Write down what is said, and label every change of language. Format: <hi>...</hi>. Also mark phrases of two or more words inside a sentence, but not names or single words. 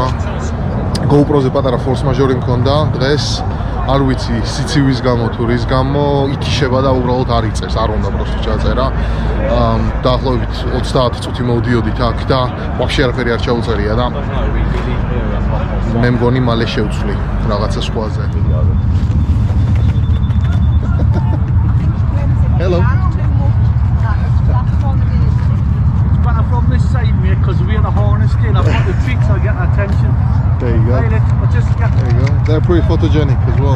<ka>GoPro-ზე პატარა</ka> <fr>force majeure</fr> <ka>მქონდა დღეს, არ ვიცი სიცივის გამო თუ რის გამო ითიშება და უბრალოდ არ იწევს, არ უნდა პროსტო ჩაწერა. დაახლოებით 30 წუთი მოვდიოდით აქ და ვაფშე არაფერი არ ჩაუწერია და მე მგონი მალე შევცვლი რაღაცა სხვაზე.</ka> <en>Hello. From this side, mate, because we're the harness kid. I've got the tricks, I'll get attention. There you go. There you go. They're pretty photogenic as well.</en>